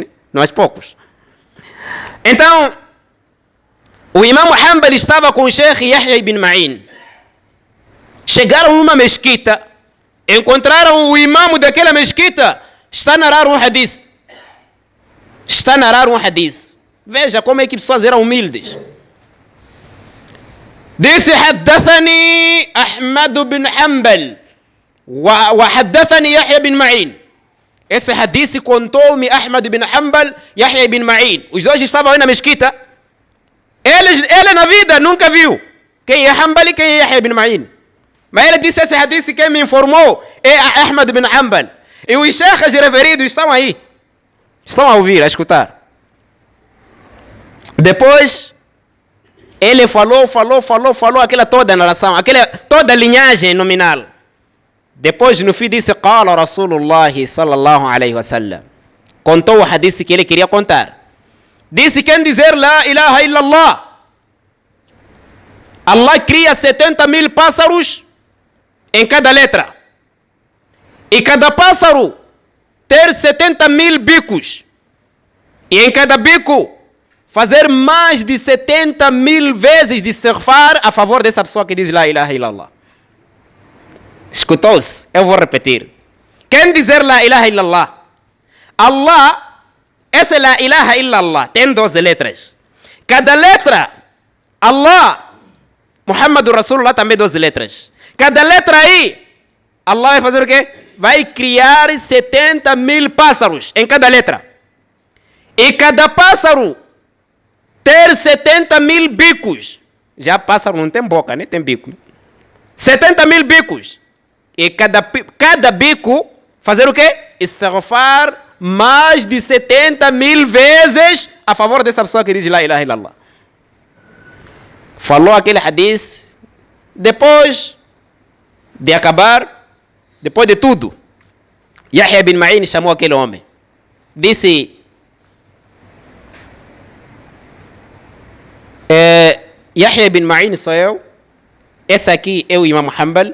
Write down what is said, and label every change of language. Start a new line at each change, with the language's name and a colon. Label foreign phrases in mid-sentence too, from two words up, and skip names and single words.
Portuguese: Mas poucos. Então, o Imam Hanbal estava com o Sheikh Yahya ibn Ma'in. Chegaram numa mesquita, encontraram o imam daquela mesquita, está a narrar um hadith. Está a narrar um hadith. Veja como é que pessoas eram humildes. Disse:
Arabic: حدثني أحمد بن حنبل وحدثني يحيى بن معين.
Portuguese: Esse hadith contou-me Ahmad bin Hanbal, Yahya ibn Ma'in. Os dois estavam aí na mesquita. Ele na vida nunca viu quem é Hanbal e quem é Yahya ibn Ma'in. Mas ele disse: esse hadith quem me informou é Ahmad bin Hanbal. E os sheikhs referidos estão aí. Estão a ouvir, a escutar. Depois, ele falou aquela toda a narração, aquela toda a linhagem nominal. Depois, no fim, disse:
Arabic: قال رسول الله صلى الله عليه وسلم.
Portuguese: Contou o hadith que ele queria contar. Disse: quem dizer
Arabic: لا إله إلا الله,
Portuguese: Allah cria 70.000 pássaros em cada letra. E cada pássaro ter 70.000 bicos. E em cada bico fazer mais de 70.000 vezes de istighfar a favor dessa pessoa que diz
Arabic: لا إله إلا الله.
Portuguese: Escutou-se? Eu vou repetir. Quem dizer
Arabic: لا إله إلا الله,
Portuguese: Allah, essa é
Arabic: لا إله إلا الله,
Portuguese: tem 12 letras. Cada letra, Allah,
Arabic: محمد رسول الله
Portuguese: também 12 letras. Cada letra aí, Allah vai fazer o quê? Vai criar 70 mil pássaros em cada letra. E cada pássaro ter 70 mil bicos. Já pássaro não tem boca, nem tem bico. 70 mil bicos. E cada bico fazer o quê? Istighfar mais de 70 mil vezes a favor dessa pessoa que diz
Arabic: لا إله إلا الله.
Portuguese: Falou aquele hadith, depois de acabar, depois de tudo, Yahya bin Ma'in chamou aquele homem. Disse, Yahya bin Ma'in sou eu, esse aqui é o Imam Hanbal.